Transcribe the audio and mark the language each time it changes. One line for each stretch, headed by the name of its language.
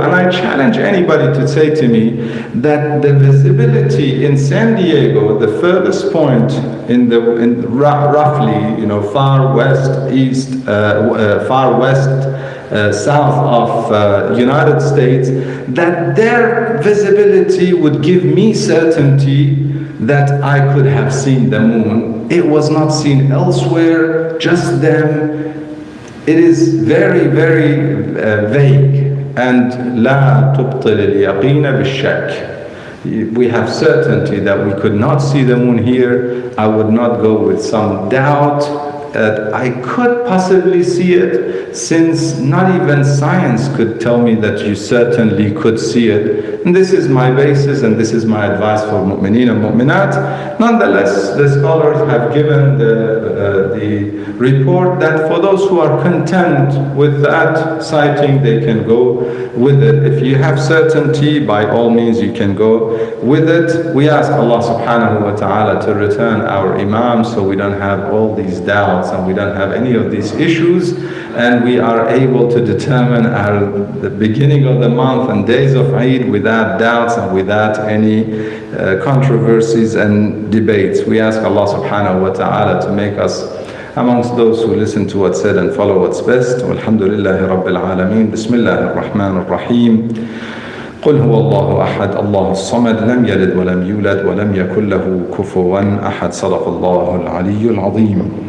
English: And I challenge anybody to say to me that the visibility in San Diego, the furthest point in roughly, far west, east, far west, south of United States, that their visibility would give me certainty that I could have seen the moon. It was not seen elsewhere, just them. It is very, very vague.
Arabic: And لا تبطل اليقين بالشك.
English: We have certainty that we could not see the moon here. I would not go with some doubt I could possibly see it, since not even science could tell me that you certainly could see it. And this is my basis and this is my advice for mu'mineen and mu'minat. Nonetheless, the scholars have given the report that for those who are content with that sighting, they can go with it. If you have certainty, by all means you can go with it. We ask Allah subhanahu wa ta'ala to return our Imam so we don't have all these doubts and we don't have any of these issues, and we are able to determine the beginning of the month and days of Eid without doubts and without any controversies and debates. We ask Allah subhanahu wa ta'ala to make us amongst those who listen to what's said and follow what's best.
Arabic: Walhamdulillahi Rabbil Alameen. Bismillahir Rahmanir Rahim. قل هو الله أحد الله الصمد لم يلد ولم يولد ولم يكن له كفوا أحد. صدق الله العلي العظيم.